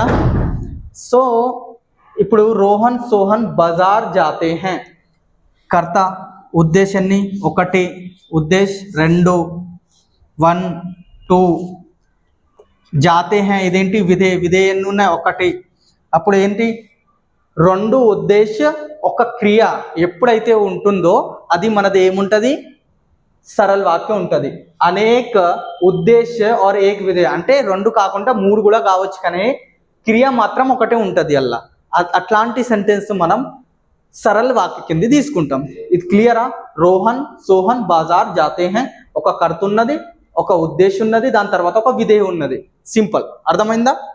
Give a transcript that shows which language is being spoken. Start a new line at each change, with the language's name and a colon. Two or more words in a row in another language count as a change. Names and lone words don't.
Telugu: సో ఇప్పుడు
Hindi: रोहन सोहन बाज़ार जाते हैं,
Telugu: కర్త ఉద్దేశాన్ని ఒకటి, ఉద్దేశ్ రెండు, 1 2,
Hindi: जाते हैं
Telugu: ఇదేంటి విధేయ, విధేయ ఎన్ని ఉన్నాయి, ఒకటి. అప్పుడు ఏంటి, రెండు ఉద్దేశ ఒక క్రియ ఎప్పుడైతే ఉంటుందో అది మనది ఏముంటుంది, సరళ వాక్యం ఉంటుంది. అనేక ఉద్దేశ
Hindi: और एक
Telugu: విధేయ అంటే రెండు కాకుండా మూడు కూడా కావచ్చు, కానీ క్రియ మాత్రం ఒకటే ఉంటుంది అలా. అట్లాంటి సెంటెన్స్ మనం సరళ వాక్య కింద తీసుకుంటాం. ఇది క్లియరా.
Hindi: रोहन सोहन बाज़ार जाते हैं,
Telugu: ఒక కర్త ఉన్నది, ఒక ఉద్దేశం ఉన్నది, దాని తర్వాత ఒక విధేయ ఉన్నది. సింపుల్, అర్థమైందా.